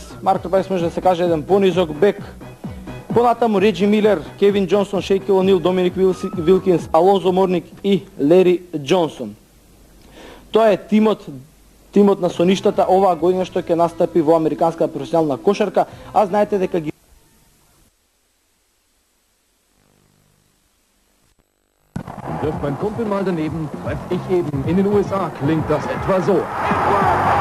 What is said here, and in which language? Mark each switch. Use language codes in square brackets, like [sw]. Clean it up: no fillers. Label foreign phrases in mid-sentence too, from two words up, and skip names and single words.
[mk] Марк Прајс може да се каже еден понизок бек. Понатаму Реджи Милер, Кевин Џонсон, Шејкил О'Нил, Доминик Вилкинс, Алонзо Морник и Лери Џонсон. Тоа е тимот на соништата оваа година што ќе настапи во американска професионална кошарка, а знаете дека ги [de] Wirft mein Kumpel mal daneben, treff ich eben. In den USA klingt das etwa so.